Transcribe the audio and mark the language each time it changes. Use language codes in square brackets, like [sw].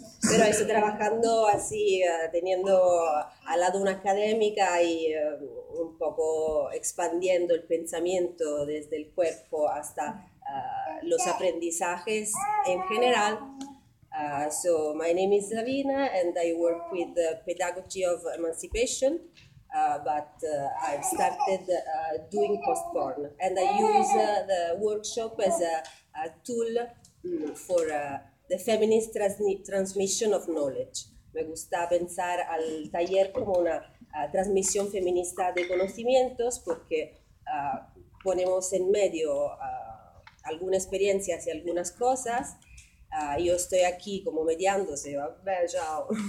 [es] Pero estoy trabajando así, teniendo al lado una académica y un poco expandiendo el pensamiento desde el cuerpo hasta los aprendizajes en general. [en] So my name is Lavina and I work with the pedagogy of emancipation, but I've started doing post-porn and I use the workshop as a tool for the feminist transmission of knowledge. [es] Me gusta pensar al taller como una transmisión feminista de conocimientos porque ponemos en medio algunas experiencias y algunas cosas. Yo estoy aquí como mediando, se va, ve, chao.